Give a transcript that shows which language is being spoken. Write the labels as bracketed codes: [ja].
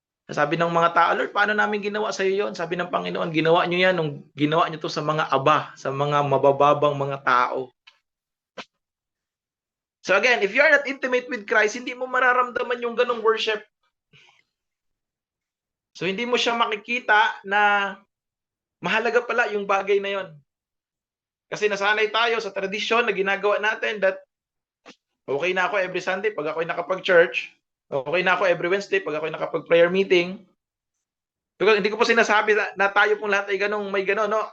[tl] Sabi ng mga tao, Lord, paano namin ginawa sa iyo yon? Sabi ng Panginoon, ginawa niyo yan nung ginawa niyo to sa mga aba, sa mga mabababang mga tao. [en] So again, if you are not intimate with Christ, [tl] hindi mo mararamdaman yung ganong [en] worship. [tl] So hindi mo siya makikita na mahalaga pala yung bagay na yon. Kasi nasanay tayo sa tradisyon na ginagawa natin that okay na ako every Sunday pag ako'y nakapag-church. Okay na ako every Wednesday pag ako'y nakapag-prayer meeting. Pero hindi ko po sinasabi na tayo pong lahat ay may ganon, no?